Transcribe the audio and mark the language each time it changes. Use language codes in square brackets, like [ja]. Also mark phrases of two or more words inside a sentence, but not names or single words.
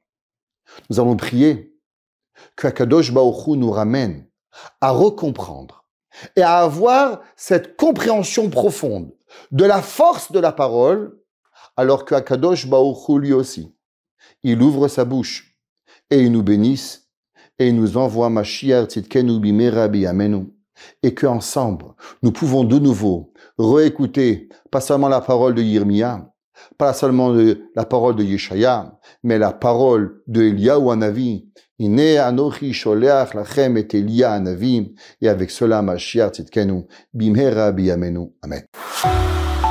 [fr] Nous allons prier que [he] הקדוש ברוך הוא [fr] nous ramène à recomprendre et à avoir cette compréhension profonde de la force de la parole, alors que [he] הקדוש ברוך הוא [fr] lui aussi, il ouvre sa bouche et il nous bénisse et il nous envoie [he] משיח צדקנו במהרה בימינו. [fr] Et qu'ensemble, nous pouvons de nouveau réécouter, pas seulement la parole de Yirmiya, pas seulement la parole de Yeshaya, mais la parole de Eliyahu Hanavi. [he] הנה אנכי שולח לכם את אליה הנביא. [fr] Et avec cela, [he] משיח צדקנו במהרה בימינו אמן.